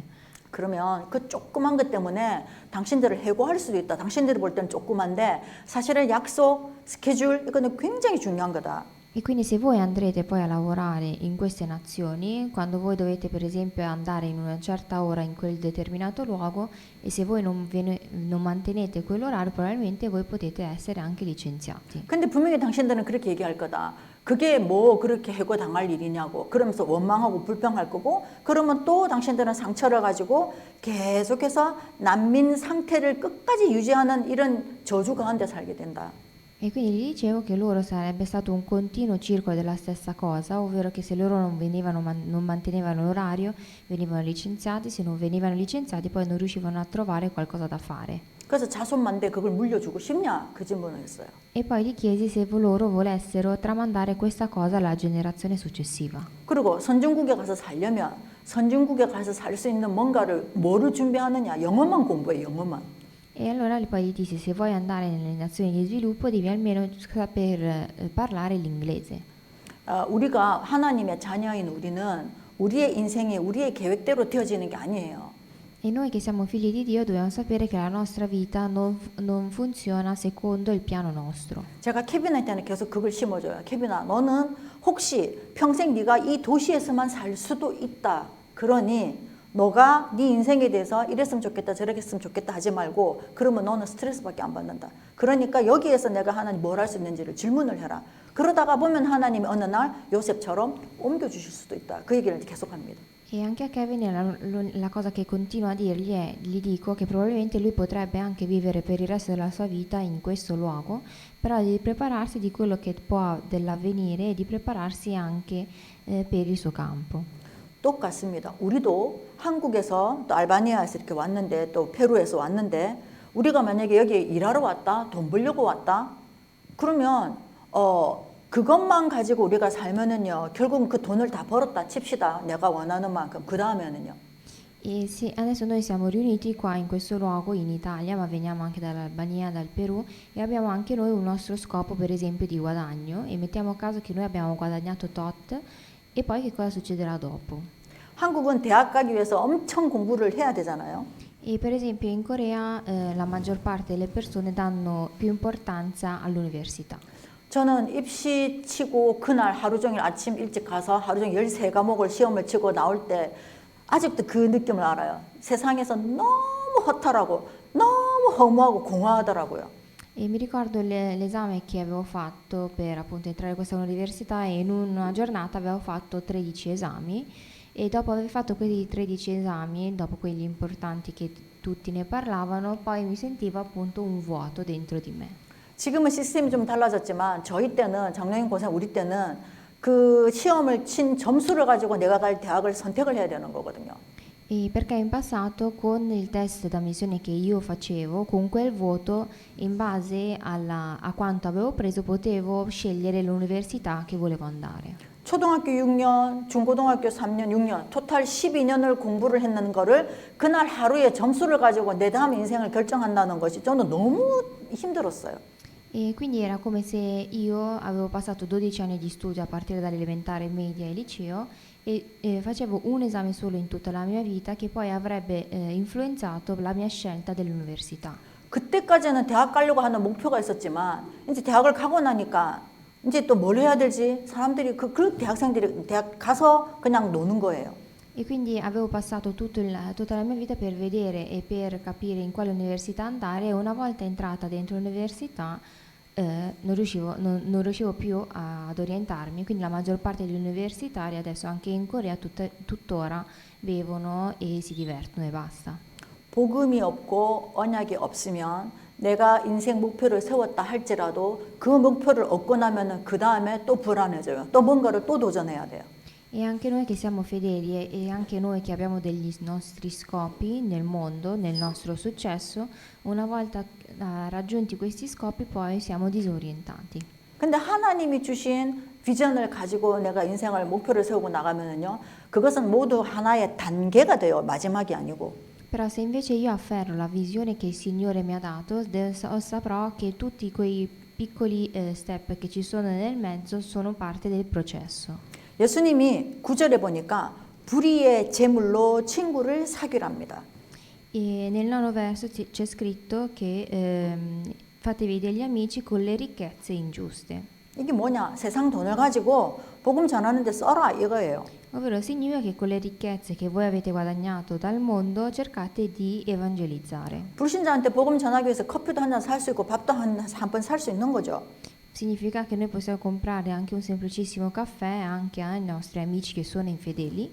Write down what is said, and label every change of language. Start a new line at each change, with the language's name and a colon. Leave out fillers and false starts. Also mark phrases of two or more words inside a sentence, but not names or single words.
Korean: 그러면 그 조그만 것 때문에 당신들을 해고할 수도 있다. 당신들이 볼 때는 조그만데 사실은 약속, 스케줄 이거는 굉장히 중요한 거다.
Italian: E quindi se voi andrete poi a lavorare in queste nazioni, quando voi dovete per esempio andare in una certa ora in quel determinato luogo e se voi non mantenete quell'orario, probabilmente voi potete essere anche licenziati.
Korean: 근데 분명히 당신들은 그렇게 얘기할 거다. 그게 뭐 그렇게 해고 당할 일이냐고 그러면서 원망하고 불평할 거고 그러면 또 당신들은 상처를 가지고 계속해서 난민 상태를 끝까지 유지하는 이런 저주 가운데 살게 된다.
Italian: E quindi gli dicevo che loro sarebbe stato un continuo circolo della stessa cosa, ovvero che se loro non mantenevano l'orario, venivano licenziati, se non venivano licenziati poi non riuscivano a trovare qualcosa da fare.
Korean: 그래서 자손만대 그걸 물려주고 싶냐 그 질문을 했어요.
Italian: E poi gli chiesi se loro volessero tramandare questa cosa alla generazione successiva.
Korean: 그리고 선진국에 가서 살려면 선진국에 가서 살 수 있는 뭔가를 뭐를 준비하느냐 영어만 공부해 영어만.
Italian: E allora poi gli dissi, se vuoi andare nelle nazioni di sviluppo devi almeno saper parlare l'inglese.
Korean: 우리가 하나님의 자녀인 우리는 우리의 인생이 우리의 계획대로 되어지는 게 아니에요.
Italian: E noi che siamo figli di Dio dobbiamo sapere che la nostra vita non funziona secondo il piano nostro.
Korean: 제가 케빈한테는 계속 그걸 심어줘요. 케빈아, 너는 혹시 평생 네가 이 도시에서만 살 수도 있다. 그러니 너가 네 인생에 대해서 이랬으면 좋겠다 저랬으면 좋겠다 하지 말고 그러면 너는 스트레스밖에 안 받는다. 그러니까 여기에서 내가 하나님 뭘 할 수 있는지를 질문을 해라. 그러다가 보면 하나님이 어느 날 요셉처럼 옮겨주실 수도 있다. 그 얘기를 계속합니다.
Italian: E anche a Kevin la cosa che continuo a dirgli è, gli dico che probabilmente lui potrebbe anche vivere per il resto della sua vita in questo luogo, però di prepararsi di quello che può dell'avvenire e di prepararsi anche per il suo campo.
Korean: 똑같습니다. 우리도 한국에서 또 알바니아에서 이렇게 왔는데 또 페루에서 왔는데 우리가 만약에 여기 일하러 왔다, 돈 벌려고 왔다, 그러면 그것만 가지고 우리가 살면은요, 결국은 그 돈을 다 벌었다 칩시다. 내가 원하는 만큼. 그 다음에는요.
Italian: E sì, adesso noi siamo riuniti qua in questo luogo in Italia, ma veniamo anche dall'Albania, dal Perù e abbiamo anche noi un nostro scopo, per esempio, di guadagno e mettiamo a caso che noi abbiamo guadagnato tot e poi che cosa succederà dopo.
Korean: 한국은 대학 가기 위해서 엄청 공부를 해야 되잖아요.
Italian: E per esempio in Corea la maggior parte delle persone danno più importanza all'università.
Korean: 저는 입시 치고 그날 하루 종일 아침 일찍 가서 하루 종일 13과목을 시험을 치고 나올 때 아직도 그 느낌을 알아요. 세상에서 너무 허탈하고 너무 허무하고 공허하더라고요.
Italian: E mi ricordo l'esame che avevo fatto per appunto entrare in questa università e in una giornata avevo fatto 13 esami e dopo aver fatto quei 13 esami, dopo quelli importanti che tutti ne parlavano, poi mi sentivo appunto un vuoto dentro di me.
Korean: 지금은 시스템이 좀 달라졌지만 저희 때는 작년인 고생 우리 때는 그 시험을 친 점수를 가지고 내가 갈 대학을 선택을 해야 되는 거거든요.
Italian: E perché in passato con il test d'ammissione che io facevo, con quel voto, in base a quanto avevo preso, potevo scegliere l'università che volevo andare.
Korean: 초등학교 6년, 중고등학교 3년, 6년, 토탈 12년을 공부를 했는 거를 그날 하루에 점수를 가지고 내 다음 인생을 결정한다는 것이 저는 너무 힘들었어요.
Italian: E quindi era come se io avevo passato 12 anni di studio a partire dall'elementare, media e liceo e facevo un esame solo in tutta la mia vita che poi avrebbe influenzato la mia scelta dell'università.
Korean: 그때까지는 대학 가려고 하는 목표가 있었지만 이제 대학을 가고 나니까 이제 또 뭘 해야 될지 사람들이 그 대학생들이 대학 가서 그냥 노는 거예요.
Italian: E quindi avevo passato tutta la mia vita per vedere e per capire in quale università andare e una volta entrata dentro l'università non riuscivo più ad orientarmi, quindi la maggior parte degli universitari adesso anche in Corea tuttora bevono e si divertono e basta.
Korean: 복음이 없고 언약이 없으면 내가 인생 목표를 세웠다 할지라도 그 목표를 얻고 나면은 그 다음에 또 불안해져요. 또 뭔가를 또 do전해야 돼요.
Italian: E anche noi che siamo fedeli e anche noi che abbiamo degli nostri scopi nel mondo, nel nostro successo, una volta raggiunti questi scopi poi siamo disorientati.
Korean: 근데 하나님이 주신 비전을 가지고 내가 인생을 목표를 세우고 나가면은요, 그것은 모두 하나의 단계가 돼요. 마지막이 아니고.
Italian: Però se invece io afferro la visione che il Signore mi ha dato, saprò che tutti quei piccoli step che ci sono nel mezzo sono parte del processo.
Korean: 예수님이 9절에 보니까 불의의 재물로 친구를 사귀랍니다.
Italian: E nel 9 verso c'è scritto che fatevi degli amici con le ricchezze ingiuste.
Korean: 이게 뭐냐? 세상 돈을 가지고 복음 전하는데 써라 이거예요.
Italian: Ovvero significa che con le ricchezze che voi avete guadagnato dal mondo cercate di evangelizzare.
Korean: 불신자한테 복음 전하기 위해서 커피도 한 잔 살 수 있고 밥도 한 번 살 수 있는 거죠.
Italian: Significa che noi possiamo comprare anche un semplicissimo caffè anche ai nostri amici che sono infedeli.